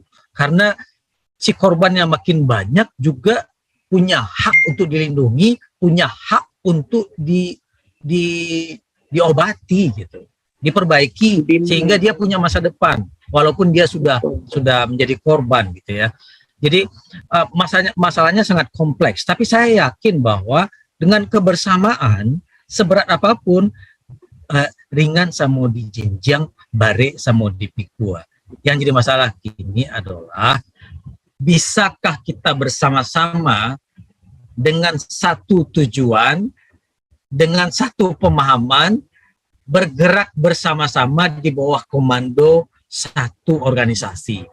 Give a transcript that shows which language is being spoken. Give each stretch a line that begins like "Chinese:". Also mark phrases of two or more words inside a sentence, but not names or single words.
Indonesian: Karena si korban yang makin banyak juga punya hak untuk dilindungi, punya hak untuk diobati gitu, diperbaiki sehingga dia punya masa depan walaupun dia sudah menjadi korban gitu ya. Jadi masalahnya sangat kompleks, tapi saya yakin bahwa dengan kebersamaan seberat apapun
Minangkabau: ringan samo dijinjang, bare samo dipikua.
Indonesian: Yang jadi masalah kini adalah bisakah kita bersama-sama dengan satu tujuan, dengan satu pemahaman, bergerak bersama-sama di bawah komando satu organisasi.